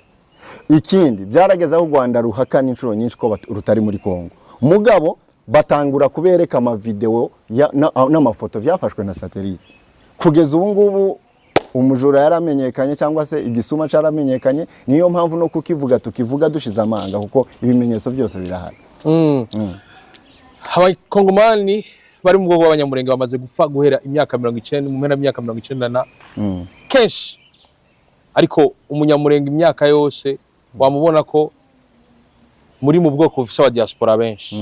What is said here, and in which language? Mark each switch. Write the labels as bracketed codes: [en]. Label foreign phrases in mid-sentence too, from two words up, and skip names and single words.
[rn] Ikindi byarageze aho u Rwanda ruhakana inshuro nyinshi ko rutari muri Kongo, mugabo batangura kubereka amavideo n'amafoto byafashwe na satellite. Kugeza ubu ngubu umujura yaramenyekanye cyangwa se igisuma caramenyekanye, niyo mpamvu no kukivuga tukivuga dushize amanga kuko ibimenyetso byose birahari. Abakongomani bari mu bwoko bw'abanyamurenge bamaze gupfa guhera imyaka 90 mu mpera y'imyaka 90 kenshi, ariko umunyamurenge imyaka yose wamubona ko muri mu bwoko bufise aba diaspora benshi.